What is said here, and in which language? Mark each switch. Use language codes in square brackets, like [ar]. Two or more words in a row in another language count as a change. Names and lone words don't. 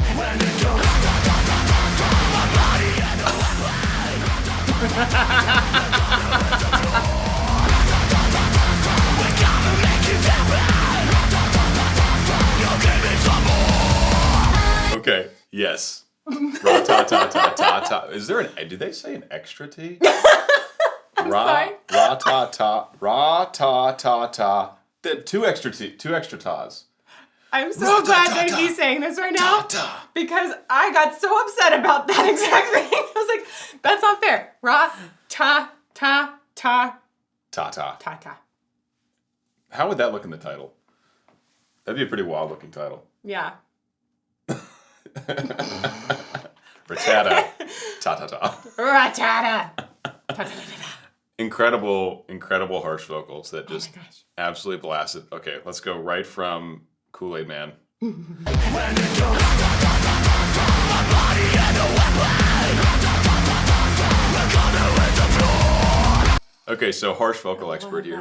[en] When you go my body and we're gonna make it happen. You'll give me some more. Okay, yes. Ra-ta-ta-ta-ta-ta. Is there did they say an extra T? Ra-ta-ta. Ra-ta-ta-ta. Two extra tas. I'm so glad that he's saying this right now because I got so upset about that exact thing. I was like, that's not fair. Ra-ta-ta-ta. Ta-ta. Ta-ta. How would that look in the title? That'd be a pretty wild looking title. Yeah. Ratata. Ta-ta-ta. Ratata. Ta-ta-ta-ta. Incredible harsh vocals that just absolutely blast it. Okay, let's go right from Kool-Aid Man. Okay, so harsh vocal expert here.